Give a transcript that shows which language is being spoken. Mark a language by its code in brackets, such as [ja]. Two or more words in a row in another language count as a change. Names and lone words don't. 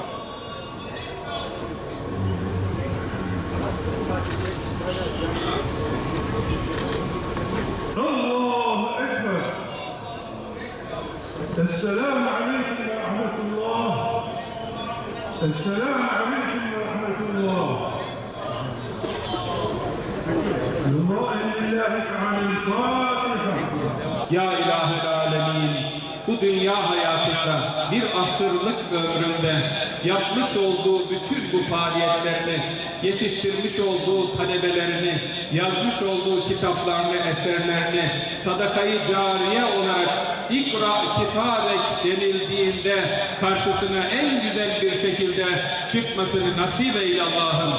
[ar] الله أكبر. السلام عليكم ورحمة الله. السلام عليكم ورحمة الله. [tr] Ya İlahi Alemin, bu dünya hayatında bir asırlık ömründe yapmış olduğu bütün bu faaliyetlerini, yetiştirmiş olduğu talebelerini, yazmış olduğu kitaplarını, eserlerini, sadakayı cariye olarak [ar] اقرأ كتابك [tr] denildiğinde karşısına en güzel bir şekilde çıkmasını nasip eyle Allah'ım.